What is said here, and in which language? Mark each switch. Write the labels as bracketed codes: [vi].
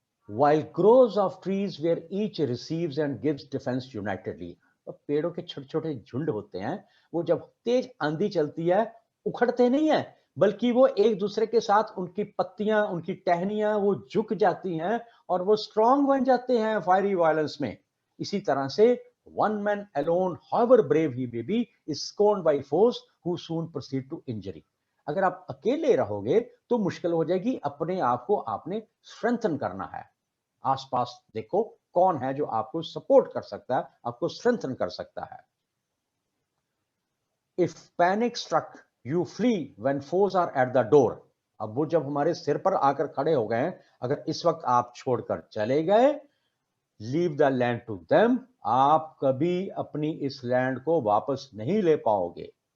[en] While groves of trees where each receives and gives defense unitedly, [hi] तो पेड़ों के छोटे छोटे झुंड होते हैं, वो जब तेज आंधी चलती है उखड़ते नहीं है, बल्कि वो एक दूसरे के साथ उनकी पत्तियां उनकी टहनियां वो झुक जाती हैं और वो स्ट्रांग बन जाते हैं फायरी वायलेंस में। इसी तरह से [en] one man alone, however brave he may be, is scorned by foes who soon proceed to injury. [hi] अगर आप अकेले रहोगे तो मुश्किल हो जाएगी, अपने आप को आपने स्ट्रेंथन करना है। आसपास देखो कौन है जो आपको सपोर्ट कर सकता है, आपको स्ट्रेंथन कर सकता है। [en] if panic struck you flee when force are at the door, [hi] अब वो जब हमारे सिर पर आकर खड़े हो गए, अगर इस वक्त आप छोड़कर चले गए, [en] leave the land to them, [hi] आप कभी अपनी इस लैंड को वापस नहीं ले पाओगे।